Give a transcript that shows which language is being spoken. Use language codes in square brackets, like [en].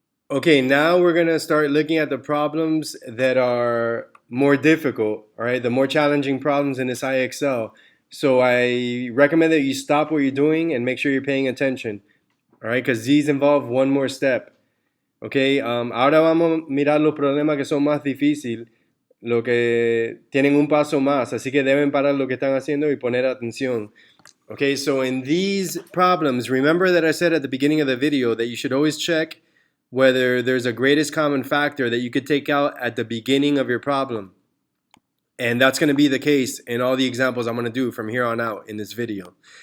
[en] Okay, now we're going to start looking at the problems that are more difficult, all right, the more challenging problems in this IXL. So I recommend that you stop what you're doing and make sure you're paying attention, all right, because these involve one more step. [es] Okay, ahora vamos a mirar los problemas que son más difíciles, lo que tienen un paso más, así que deben parar lo que están haciendo y poner atención. [en] Okay, so in these problems, remember that I said at the beginning of the video that you should always check whether there's a greatest common factor that you could take out at the beginning of your problem. And that's going to be the case in all the examples I'm going to do from here on out in this video.